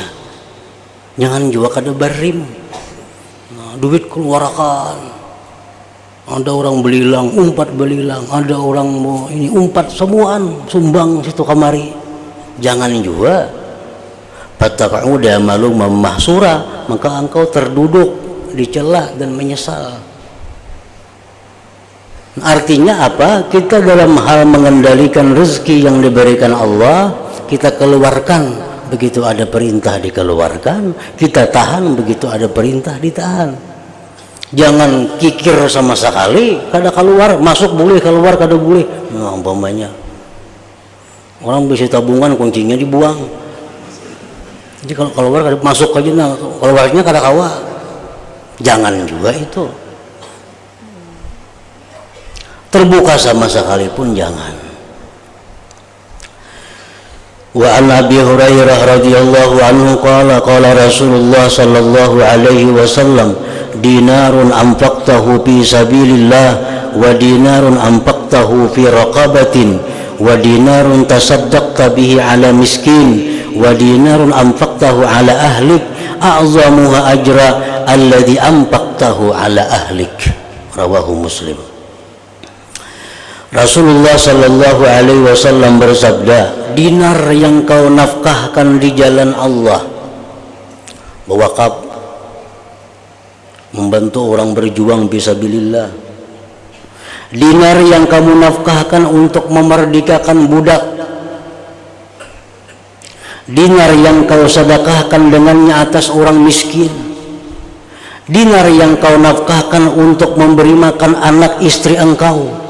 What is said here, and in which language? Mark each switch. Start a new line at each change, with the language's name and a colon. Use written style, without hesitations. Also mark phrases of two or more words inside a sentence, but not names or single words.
Banjar: Jangan juga kada barim. Nah, duit keluarkan. Ada orang belilang, umpat belilang, ada orang mau ini umpat semuaan sumbang situ kamari.
Indonesian: Jangan juga.
Arabic: فتقعد ملوما محسورا,
Indonesian: maka engkau terduduk dicela dan menyesal. Artinya apa? Kita dalam hal mengendalikan rezeki yang diberikan Allah, kita keluarkan begitu ada perintah dikeluarkan, kita tahan begitu ada perintah ditahan. Jangan kikir sama sekali, kada keluar, masuk boleh, keluar kada boleh. Nah, umpamanya orang bisa tabungan kuncinya dibuang.
Banjar: Jadi kalau keluar kada masuk aja, nah keluarnya kada kawa.
Indonesian: Jangan juga itu. Terbuka sama sekali pun jangan.
Arabic: وعن أبي هريرة رضي الله عنه قال قال رسول الله صلى الله عليه وسلم دينار أنفقته في سبيل الله ودينار أنفقته في رقبة ودينار تصدقت به على مسكين ودينار أنفقته على أهلك أعظمها أجرا الذي أنفقته على أهلك. رواه مسلم.
Indonesian: Rasulullah
Arabic: صلى الله عليه وسلم
Indonesian: bersabda, dinar yang kau nafkahkan di jalan Allah, berwakaf, membantu orang berjuang fisabilillah. Dinar yang kamu nafkahkan untuk memerdekakan budak, dinar yang kau sedekahkan dengannya atas orang miskin, dinar yang kau nafkahkan untuk memberi makan anak istri engkau.